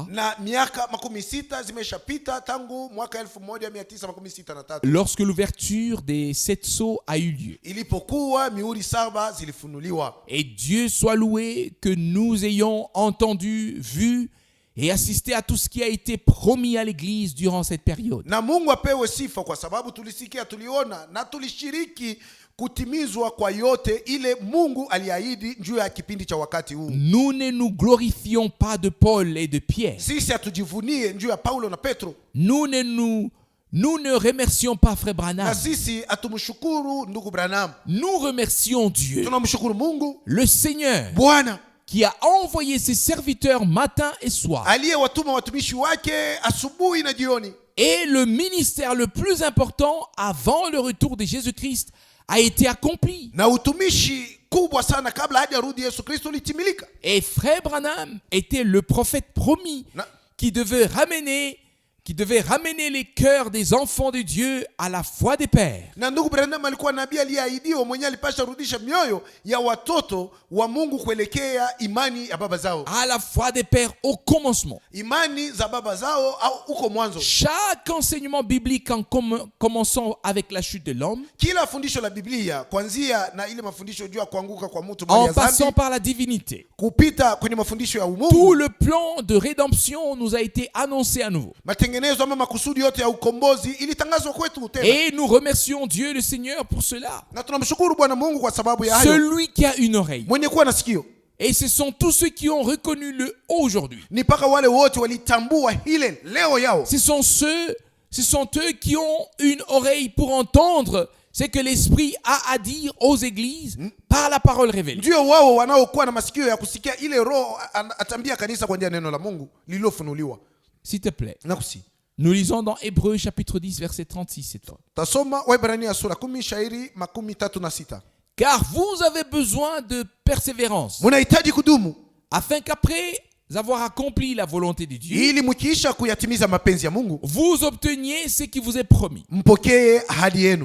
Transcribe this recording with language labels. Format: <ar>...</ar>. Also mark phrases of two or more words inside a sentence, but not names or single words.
<sw>Na miaka makumi sita zimeshapita tangu mwaka 1963.</sw> <fr>Lorsque l'ouverture des 7 sceaux a eu lieu.</fr> <sw>Ilipokuwa mihuri 7 zilifunuliwa.</sw> <fr>Et Dieu soit loué que nous ayons entendu, vu et assisté à tout ce qui a été promis à l'église durant cette période.</fr> <sw>Na Mungu apewe sifa kwa sababu tulisikia, tuliona na tulishiriki kutimizwa kwa yote ile Mungu aliahidi juu ya kipindi cha wakati huu.</sw> <fr>Nous ne nous glorifions pas de Paul et de Pierre.</fr> <sw>Sisi hatujivunie juu ya Paulo na Petro.</sw> <fr>Nous ne remercions pas Frère Branham.</fr> <sw>Na sisi hatumshukuru ndugu Branham.</sw> <fr>Nous remercions Dieu,</fr> <sw>Tunamshukuru Mungu,</sw> <fr>le Seigneur,</fr> <sw>Bwana</sw> <fr>qui a envoyé ses serviteurs matin et soir.</fr> <sw>aliyewatuma watumishi wake asubuhi na jioni.</sw> <fr>Et le ministère le plus important avant le retour de Jésus-Christ a été accompli.</fr> <sw>Na utumishi kubwa sana kabla hajarudi Yesu Kristo litimilika.</sw> <fr>Et Frère Branham était le prophète promis qui devait ramener les cœurs des enfants de Dieu à la foi des pères.</fr> <sw>Na ndugu Branham alikuwa nabii aliyeahidiwa mwenye alipasha rudisha mioyo ya watoto wa Mungu kuelekea imani ya baba zao.</sw> <fr>À la foi des pères au commencement.</fr> <sw>Imani za baba zao au uko mwanzo.</sw> <fr>Chaque enseignement biblique en commençant avec la chute de l'homme,</fr> <sw>Kila fundisho la Biblia kuanzia na ile mafundisho juu ya kuanguka kwa mtu mbele</sw> <fr>en</fr> <sw>ya</sw> <fr>passant</fr> <sw>dhambi</sw> <fr>par la divinité,</fr> <sw>kupita kwenye mafundisho ya</sw> <fr>tout</fr> <sw>umungu,</sw> <fr>le plan de rédemption nous a été annoncé à nouveau.</fr> <sw>matengenezo ama makusudi yote ya ukombozi ilitangazwa kwetu tena.</sw> <fr>Et nous remercions Dieu le Seigneur pour cela.</fr> <sw>Na tunamshukuru Bwana Mungu kwa sababu ya hayo.</sw> <fr>Celui qui a une oreille.</fr> <sw>Mwenye kuwa na sikio.</sw> <fr>Et ce sont tous ceux qui ont reconnu le aujourd'hui.</fr> <sw>Ni paka wale wote walitambua hile leo yao.</sw> <fr>Ce sont eux qui ont une oreille pour entendre ce que l'Esprit a à dire aux églises par la parole révélée.</fr> <sw>Ndio wao wanaokuwa na masikio ya kusikia ile roho atambia kanisa kwa njia ya neno la Mungu lililofunuliwa.</sw> <fr>S'il te plaît.</fr> <sw>Nakusi.</sw> <fr>Nous lisons dans Hébreux chapitre 10 verset 36 cette fois.</fr> <sw>Tasoma Waebrania sura 10 shairi 36.</sw> <fr>Car vous avez besoin de persévérance,</fr> <sw>Munahitaji kudumu</sw> <fr>afin qu'après avoir accompli la volonté de Dieu,</fr> <sw>ili mkiisha kuyatimiza mapenzi ya Mungu</sw> <fr>vous obteniez ce qui vous est promis.</fr> <sw>mpokee ahadi yenu.</sw>